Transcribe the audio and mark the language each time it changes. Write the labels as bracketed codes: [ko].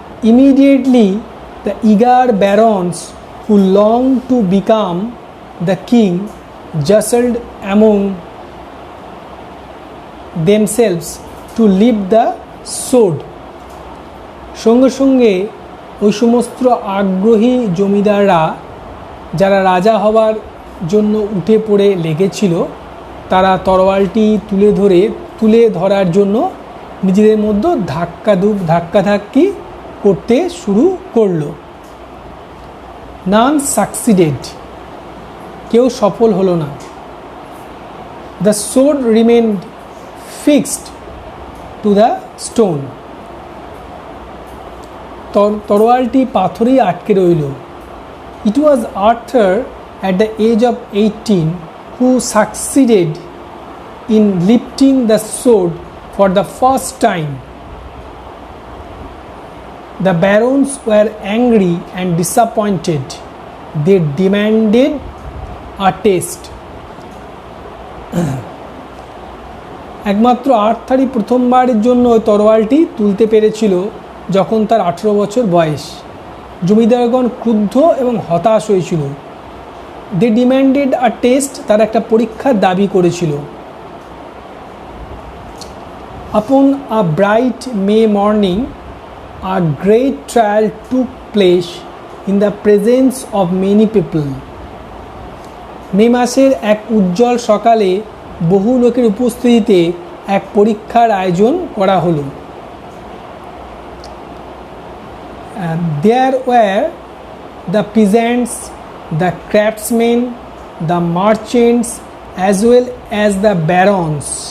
[en] Immediately the eager barons who longed to become the king jostled among themselves to lift the sword. [bn] সঙ্গে সঙ্গে ওই সমস্ত আগ্রহী জমিদাররা যারা রাজা হবার জন্য উঠে পড়ে লেগেছিল, তারা তরোয়ালটি তুলে ধরার জন্য নিজেদের মধ্যে ধাক্কাধাক্কি করতে শুরু করলো। [en] none succeeded, [bn] কেউ সফল হলো না। [en] the sword remained fixed to the stone, [bn] তরোয়ালটি পাথরেই আটকে রইল। [en] It was Arthur at the age of 18 who succeeded in lifting the sword for the first time. The barons were angry and disappointed. They demanded a test. [bn] একমাত্র আর্থারই প্রথমবারের জন্য ওই তরোয়ালটি তুলতে পেরেছিল যখন তার 18 বছর বয়স। জমিদারগণ ক্রুদ্ধ এবং হতাশ হয়েছিল। [en] they demanded a test, [bn] তারা একটা পরীক্ষার দাবি করেছিল। [en] Upon a bright May morning a great trial took place in the presence of many people. [bn] মে মাসের এক উজ্জ্বল সকালে বহু লোকের উপস্থিতিতে এক পরীক্ষার আয়োজন করা হলো। [en] There were the peasants, the craftsmen, the merchants, as well as the barons.